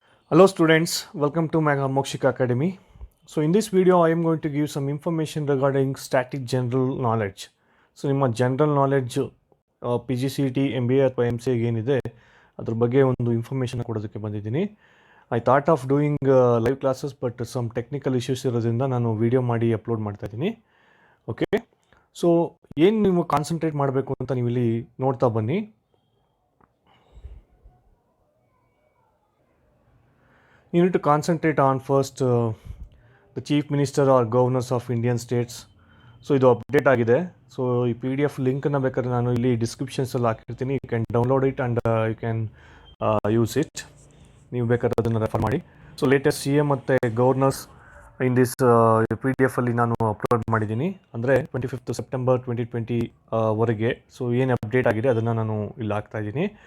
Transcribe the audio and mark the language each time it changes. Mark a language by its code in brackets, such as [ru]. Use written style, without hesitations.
[en] Hello students, welcome to my Mokshika Academy. So in this video I am going to give some information regarding static general knowledge. [kn] So ನಿಮ್ಮ general knowledge P G C T M B A ಅಥವಾ M C ಎಗೆ ಏನಿದೆ ಅದ್ರ ಬಗ್ಗೆ ಒಂದು information ಕೊಡೋದಕ್ಕೆ ಬಂದಿದ್ದೀನಿ. [en] I thought of doing live classes but some technical issues [kn] ಇರೋದ್ರಿಂದ ನಾನು ವಿಡಿಯೋ ಮಾಡಿ ಅಪ್ಲೋಡ್ ಮಾಡ್ತಾ ಇದ್ದೀನಿ. ಓಕೆ, ಸೊ ಏನು ನೀವು ಕಾನ್ಸಂಟ್ರೇಟ್ ಮಾಡಬೇಕು ಅಂತ ನೀವು ಇಲ್ಲಿ ನೋಡ್ತಾ ಬನ್ನಿ. [en] You need to concentrate on first the chief minister or governors of Indian states. [kn] So ಇದು ಅಪ್ಡೇಟ್ ಆಗಿದೆ. ಸೊ ಈ ಪಿ ಡಿ ಎಫ್ ಲಿಂಕನ್ನು ಬೇಕಾದ್ರೆ ನಾನು ಇಲ್ಲಿ ಡಿಸ್ಕ್ರಿಪ್ಷನ್ಸಲ್ಲಿ ಹಾಕಿರ್ತೀನಿ. [en] You can download it and you can use it. [kn] ನೀವು ಬೇಕಾದ್ರೆ ಅದನ್ನು ರೆಫರ್ ಮಾಡಿ. ಸೊ ಲೇಟೆಸ್ಟ್ ಸಿ ಎಮ್ ಮತ್ತು governors in this P D ಎಫಲ್ಲಿ ನಾನು ಅಪ್ಲೋಡ್ ಮಾಡಿದ್ದೀನಿ. ಅಂದರೆ 25th September 2020 ವರೆಗೆ. ಸೊ ಏನು ಅಪ್ಡೇಟ್ ಆಗಿದೆ ಅದನ್ನು ನಾನು ಇಲ್ಲಿ ಹಾಕ್ತಾಯಿದ್ದೀನಿ.